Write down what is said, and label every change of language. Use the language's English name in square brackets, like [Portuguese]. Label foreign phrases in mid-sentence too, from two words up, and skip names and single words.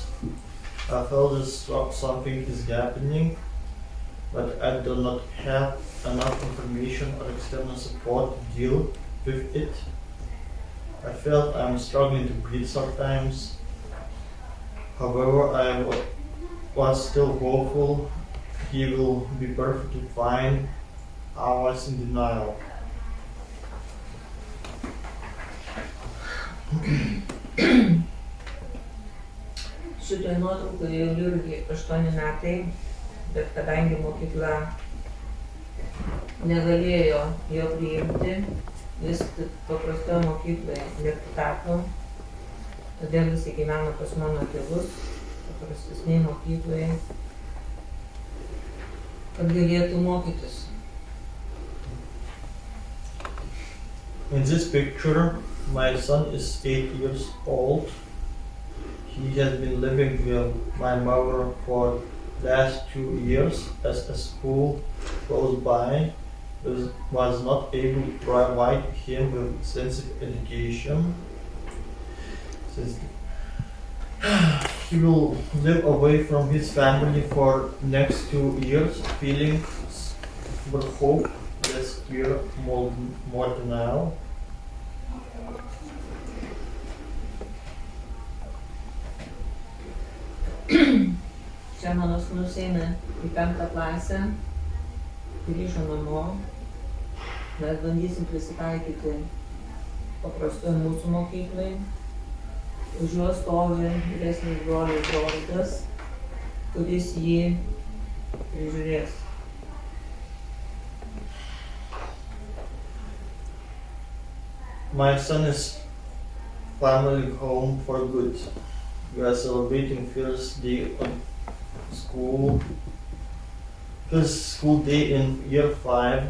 [English] I felt that something is happening, but I do not have enough information or external support to deal with it. I felt I'm struggling to breathe sometimes. However, I was still hopeful he will be perfectly fine. I was in denial. [Lithuanian] Šitoje nuotraukoje Jurgiui 8 metai, bet kadangi mokykla negalėjo jo priimti, jis paprastoje mokykloje nepateko, todėl jis gyveno pas mano tėvus, paprastesnėje mokykloje, kad galėtų mokytis. [English] In this picture, my son is 8 years old. He has been living with my mother for the last 2 years as a school close by was not able to provide him with sensitive education. Says he will live away from his family for next 2 years, feeling but hope less fear more denial. [Lithuanian] Čia mano sūnus eina į 5. klasę, grįžo namo, mes bandysim prisitaikyti paprastoje mūsų mokyklai. Už juo stovi vyresnis brolis Dovydas, kuris jį prižiūrės. [English] My son is family home for good. We are celebrating first day of school. First school day in year 5.